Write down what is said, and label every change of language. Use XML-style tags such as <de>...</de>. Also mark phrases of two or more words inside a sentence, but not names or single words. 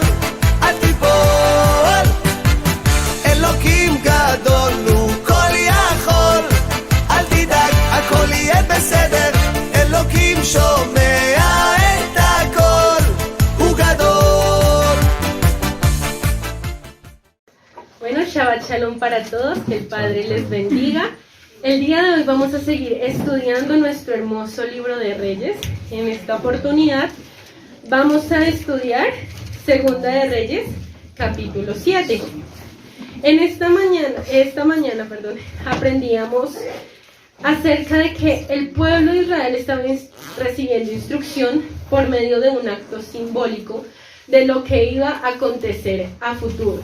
<he>אל תיפול, אלוקים גדול, הוא כל יכול. אל תדאג, הכל יהיה בסדר, אלוקים שומע את הכל, הוא גדול.</he> <es>Bueno,</es> <he>שבת שלום</he> <es>para todos, que el Padre les bendiga. El día de hoy vamos a seguir estudiando nuestro hermoso libro de Reyes. En esta oportunidad vamos a estudiar Segunda de Reyes, capítulo 7. En esta mañana, aprendíamos acerca de que el pueblo de Israel estaba recibiendo instrucción por medio de un acto simbólico de lo que iba a acontecer a futuro.</es>